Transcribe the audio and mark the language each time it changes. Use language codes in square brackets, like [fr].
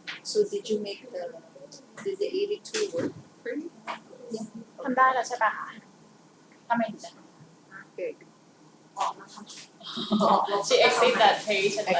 [en] So did you make did the 82 work for you? [th] ทำได้แล้วใช่ปะคะทำไมถึงจะ [en] Okay. [th] ออกมาทำ [en] She exit that page and like